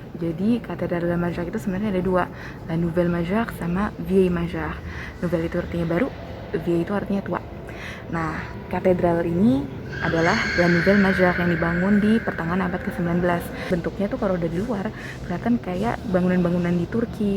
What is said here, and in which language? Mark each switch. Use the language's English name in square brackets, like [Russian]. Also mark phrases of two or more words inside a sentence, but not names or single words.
[Indonesian] Jadi Cathédrale de la Majorque itu sebenarnya ada dua, La Nouvelle Majorque sama Vieille Majorque. Nouvelle itu artinya baru, Vieille itu artinya tua. Nah, katedral ini adalah La Nouvelle Majorque yang dibangun di pertengahan abad ke-19. Bentuknya tuh kalau udah di luar kelihatan kayak bangunan-bangunan di Turki.